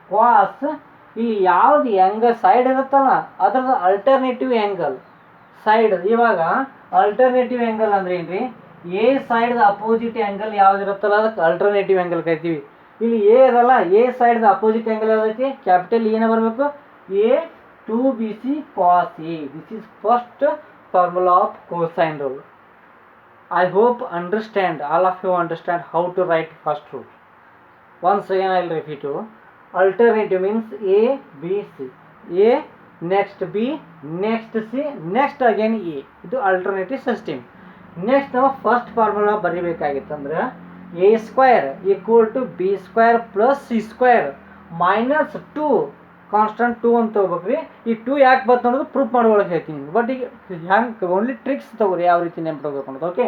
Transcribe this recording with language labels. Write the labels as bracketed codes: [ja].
[kn] ಕಾಸ್ ಇಲ್ಲಿ ಯಾವ್ದು angle side ಇರುತ್ತಲ್ಲ ಅದ್ರದ್ದು ಅಲ್ಟರ್ನೇಟಿವ್ ಆ್ಯಂಗಲ್ ಸೈಡ್. ಇವಾಗ ಅಲ್ಟರ್ನೇಟಿವ್ ಆ್ಯಂಗಲ್ ಅಂದ್ರೆ ಏನ್ರಿ, ಎ ಸೈಡ್ ಅಪೋಸಿಟ್ ಆ್ಯಂಗಲ್ ಯಾವ್ದು ಇರುತ್ತಲ್ಲ ಅದಕ್ಕೆ ಅಲ್ಟರ್ನೇಟಿವ್ ಆ್ಯಂಗಲ್ ಕರಿತೀವಿ. ಇಲ್ಲಿ ಎ ಅದಲ್ಲ, A side opposite angle ಯಾವ್ದೈತಿ, capital ಏನ ಬರಬೇಕು, A 2bc cos A. [en] This is first formula of cosine rule. I hope understand, all of you understand how to write first rule. Once again I will repeat you. Alternative means A, B, C. A, next B, next C, next again A. [kn] ಇದು alternative system. Next ನಾವು first formula ಬರೀಬೇಕಾಗಿತ್ತಂದ್ರೆ A square equal to B square plus C square minus 2 constant 2 ಅಂತ ತಗೋಬೇಕ್ರಿ. ಈ 2 ಯಾಕೆ ಬಂತು ಅನ್ನೋದು proof ಮಾಡೋಳಕ್ಕೆ ಹೇಳ್ತೀನಿ. But ಈಗ ಹ್ಯಾಂಗೆ ಓನ್ಲಿ ಟ್ರಿಕ್ಸ್ ತಗೋರಿ ಯಾವ ರೀತಿ ನೆನ್ಪಿಡ್ಬೇಕು ಅನ್ನೋದು.